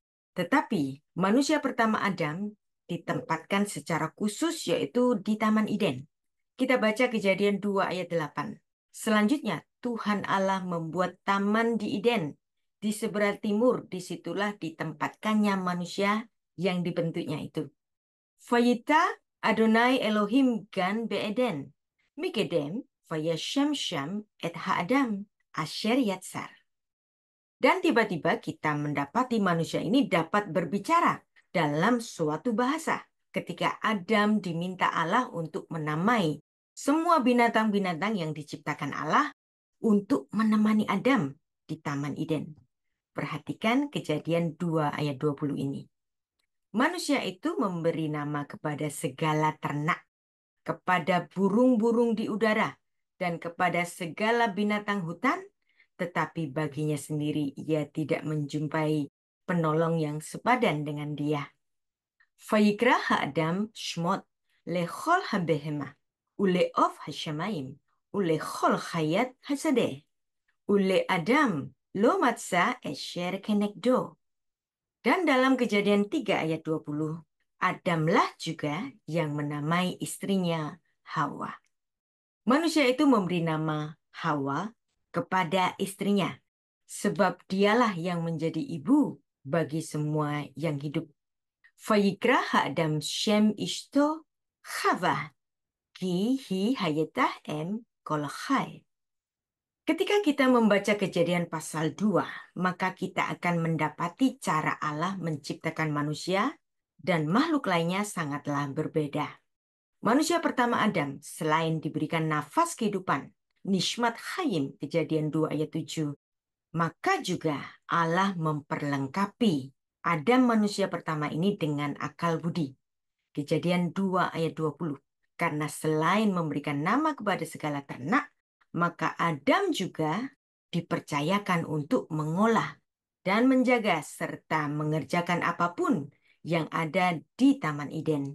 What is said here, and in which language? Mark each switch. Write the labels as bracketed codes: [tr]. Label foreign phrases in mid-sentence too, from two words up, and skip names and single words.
[id] Tetapi manusia pertama Adam ditempatkan secara khusus, yaitu di Taman Eden. Kita baca Kejadian 2 ayat 8. Selanjutnya, Tuhan Allah membuat taman di Eden. Di sebelah timur, disitulah ditempatkannya manusia yang dibentuknya itu. [he] ויטע אדני אלהים גן בעדן. מקדם וישם שם את האדם אשר יצר. [id] Dan tiba-tiba kita mendapati manusia ini dapat berbicara dalam suatu bahasa. Ketika Adam diminta Allah untuk menamai semua binatang-binatang yang diciptakan Allah untuk menemani Adam di Taman Eden. Perhatikan Kejadian 2 ayat 20 ini. Manusia itu memberi nama kepada segala ternak, kepada burung-burung di udara, dan kepada segala binatang hutan, tetapi baginya sendiri ia tidak menjumpai penolong yang sepadan dengan dia. [he] ויקרא האדם שמות לכל הבהמה, ולעוף השמים, ולכל חית השדה, ול אדם לא מצא עזר כנגדו. [id] Dan dalam Kejadian 3 ayat 20, Adamlah juga yang menamai istrinya Hawa. Manusia itu memberi nama Hawa kepada istrinya, sebab dialah yang menjadi ibu bagi semua yang hidup. [he] ויקרא האדם שם אשתו חוה, כי הוא היתה אם כל חי. [id] Ketika kita membaca Kejadian pasal 2, maka kita akan mendapati cara Allah menciptakan manusia dan makhluk lainnya sangatlah berbeda. Manusia pertama Adam, selain diberikan nafas kehidupan, [he] נשמת חיים, [id] Kejadian 2 ayat 7, maka juga Allah memperlengkapi Adam manusia pertama ini dengan akal budi. Kejadian 2 ayat 20. Karena selain memberikan nama kepada segala ternak, maka Adam juga dipercayakan untuk mengolah dan menjaga serta mengerjakan apapun yang ada di Taman Eden.